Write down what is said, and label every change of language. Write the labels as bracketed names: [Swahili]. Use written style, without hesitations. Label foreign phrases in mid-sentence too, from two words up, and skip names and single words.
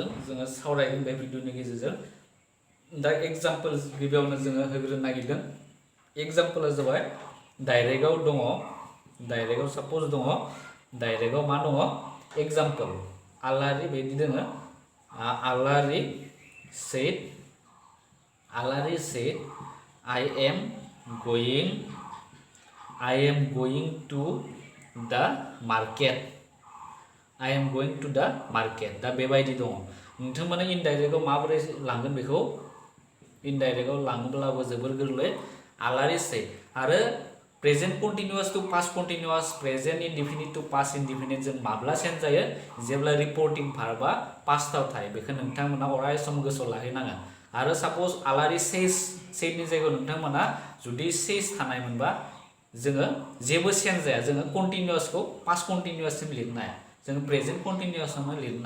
[Bodo] जोङो सावरायगोन बे भिडिअनि गेजेरजों दा एग्जाम्पल गिबियावनो जोङो होग्रोनो नागिरदों एग्जाम्पला जाबाय डाइरेक्टआव दङ डाइरेक्टआव साप'ज दङ डाइरेक्टआव मा दङ एग्जाम्पल आलारि बायदि दोङो आलारि सेड [English] I am going to the market [Bodo] दा बेबायदि दङ नोंथांमोना इनडाइरेक्टआव माबोरै लांगोन बेखौ इनडाइरेक्टआव लाङोब्लाबो जोबोर गोरलै आलारि सेड आरो [English] present continuous to past continuous present indefinite to past indefinite [Bodo] जों माब्ला चेन्ज जायो जेब्ला [English] reporting verbआ [Bodo] पास्टआव थायो बेखौ नोंथांमोना अराय सम गोसोआव लाखिनांगोन आरो साप'ज आलारि सेडनि जायगायाव नोंथांमोना जुदि सेज थानायमोनबा जोङो जेबो चेन्ज जाया जोङो कन्टिनिउआसखौ [English] past continuousसिम [Bodo] लिरनो हाया जोङो [English] present continuousआवनो [Bodo] लिरनो